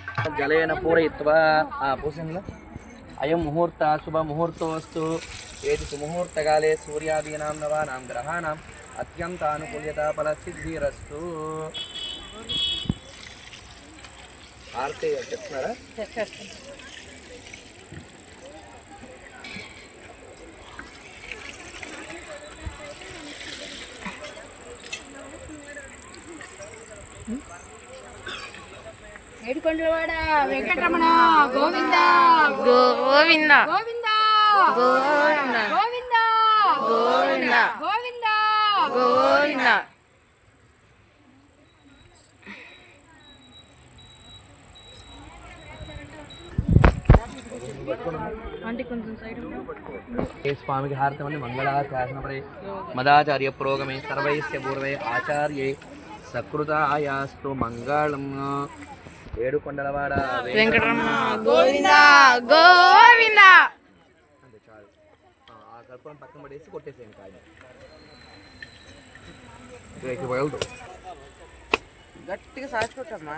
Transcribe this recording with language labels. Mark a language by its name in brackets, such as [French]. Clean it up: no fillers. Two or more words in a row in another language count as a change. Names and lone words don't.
[Sanskrit] जलेन पूरयित्वा पूषणला अयं मुहूर्त शुभ मुहूर्तोऽस्तु। एति सुमुहूर्तकाले सूर्यादीनां नवानां ग्रहाणाम् अत्यन्तानुकूल्यता फलसिद्धिरस्तु। [Telugu] आरती చెప్తున్నారా? ఏడుకొండలవాడ వెంకటరమణ గోవింద గోవింద గోవింద గోవింద గోవింద గోవింద గోవింద గోవింద. [Sanskrit] स्वामी हार्तमनि मंगलाशासनपरे मदाचार्य पुरोगमे सर्वैस्य पूर्वे आचार्ये सकृतायास्तु मंगलम्। [Telugu] ఏడుకొండలవాడ వెంకటరమణ గోవింద గోవింద. అంటే చాలు. ఆ కర్పూరం పక్కన పడేసి కొట్టేసేయండి కాయ. ఇక పగలదు. గట్టిగా సాచుకోవటమ్మా.